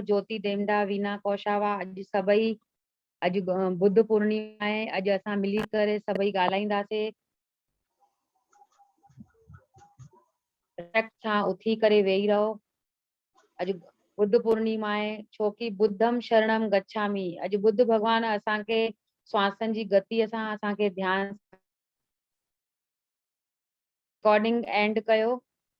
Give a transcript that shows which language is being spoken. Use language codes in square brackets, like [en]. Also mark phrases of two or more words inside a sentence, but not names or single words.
[sd] ज्योति देमडा, वीना कौशावा, अॼु सभई, अॼु बुद्ध पूर्णिमा आहे। अॼु असां मिली करे सभई ॻाल्हाईंदासीं। सां उथी करे वेही रहो। अॼु बुद्ध पूर्णिमा आहे, छोकी [pi] बुद्धम शरणम गच्छामि। [sd] अॼु बुद्ध भगवान असांखे श्वासनि जी गतीअ सां असांखे ध्यानु। [en] recording end [sd] कयो।